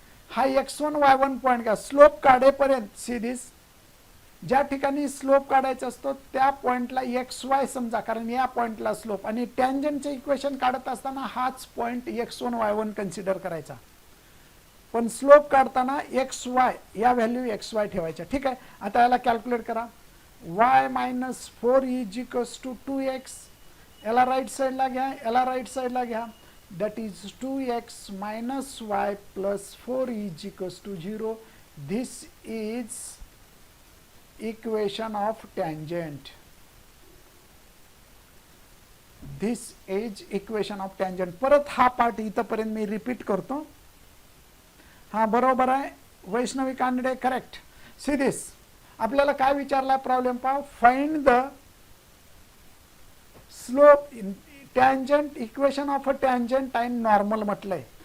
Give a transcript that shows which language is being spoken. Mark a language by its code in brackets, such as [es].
[mr] हा x1 y1 point घ्या. Slope काढेपर्यंत see this, ज्या ठिकाणी स्लोप काढायचा असतो त्या पॉइंटला xy समजा, कारण या पॉइंटला स्लोप, आणि टँजंटचे इक्वेशन काढत असताना हाच पॉइंट x1 y1 कन्सिडर करायचा, पण स्लोप काढताना xy या व्हॅल्यू xy ठेवायच्या. ठीक आहे. आता याला कॅल्क्युलेट करा. [en] y minus 4 is equals to 2x. [mr] याला राईट साईडला घ्या, याला राईट साईडला घ्या. [en] that is 2x minus y plus 4 is equals to 0. This is equation of tangent. This is equation of tangent. [mr] परत हा पार्ट इथपर्यंत मी रिपीट करतो. हा बरोबर आहे Vaishnavi Kanade, correct. See this, आपल्याला काय विचारला प्रॉब्लेम पहा. [en] find the slope tangent, equation of a tangent [mr] आणि नॉर्मल म्हटलंय.